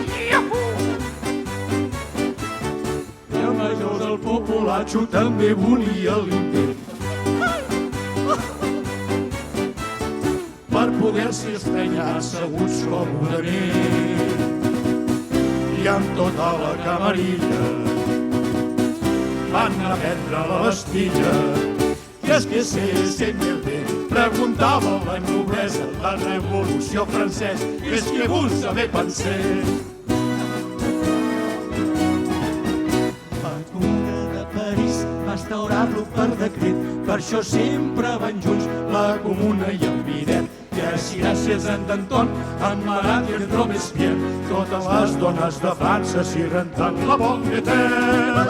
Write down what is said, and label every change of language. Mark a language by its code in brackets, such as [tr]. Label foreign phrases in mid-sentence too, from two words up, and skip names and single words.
[ca] I el major del populatxo també volia l'invent per poder-s'hi estrenyar asseguts còmodament. I amb tota la camarilla van a prendre la Bastilla. [fr] Qu'est-ce que c'est, CNLD? [ca] Preguntava la noblesa, la revolució francesa. [fr] Qu'est-ce que vous avez pensé? [ca] La Comuna de París va instaurar-lo per decret, per això sempre van junts la Comuna i el Bidet. I així gràcies a en Danton, en Marat i en Robespierre, totes les dones de França s'hi renten la Bonneter.